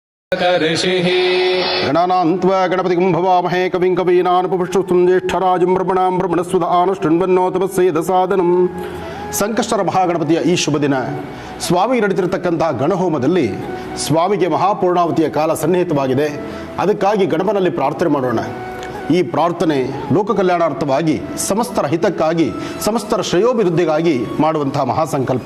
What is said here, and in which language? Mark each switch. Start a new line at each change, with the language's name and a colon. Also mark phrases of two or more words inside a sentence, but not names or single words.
Sanskrit: ऋषिः गणानान्त्वा गणपतिं भवामहे कविं कवीनानुपपुष्टुं ज्येष्ठराजं ब्रह्मणां ब्रह्मणस्वदानुष्ठन्वन्नोतमस्येदसादनं
Kannada: ಸಂಕಷ್ಟರ ಮಹಾಗಣಪತಿಯ ಈ ಶುಭ ದಿನ ಸ್ವಾಮಿ ನಡೆದಿರತಕ್ಕಂತಹ ಗಣಹೋಮದಲ್ಲಿ ಸ್ವಾಮಿಗೆ ಮಹಾಪೂರ್ಣಾವತಿಯ ಕಾಲ ಸನ್ನಿಹಿತವಾಗಿದೆ. ಅದಕ್ಕಾಗಿ ಗಣಪನಲ್ಲಿ ಪ್ರಾರ್ಥನೆ ಮಾಡೋಣ. ಈ ಪ್ರಾರ್ಥನೆ ಲೋಕ ಕಲ್ಯಾಣಾರ್ಥವಾಗಿ, ಸಮಸ್ತರ ಹಿತಕ್ಕಾಗಿ, ಸಮಸ್ತರ ಶ್ರೇಯೋಭಿವೃದ್ಧಿಗಾಗಿ ಮಾಡುವಂತಹ ಮಹಾಸಂಕಲ್ಪ.